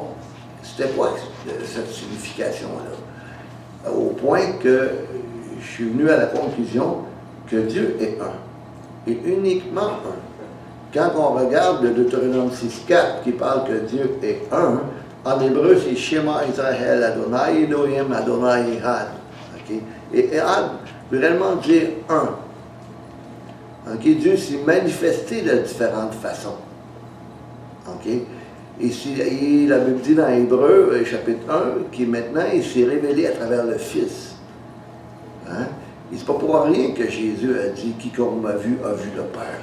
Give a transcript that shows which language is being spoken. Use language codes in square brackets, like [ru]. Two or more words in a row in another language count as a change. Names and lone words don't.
[fr] C'était quoi cette signification-là? Au point que je suis venu à la conclusion que Dieu est un. Et uniquement un. Quand on regarde le Deutéronome 6.4 qui parle que Dieu est un, en hébreu c'est [he] שמע ישראל אדוני אלוהים אדוני אחד. [fr] Okay? Et Echad veut réellement dire un. Okay? Dieu s'est manifesté de différentes façons. Okay? Et la Bible dit dans Hébreu, chapitre 1, qui maintenant il s'est révélé à travers le Fils. Hein? Et c'est pas pour rien que Jésus a dit quiconque m'a vu a vu le Père.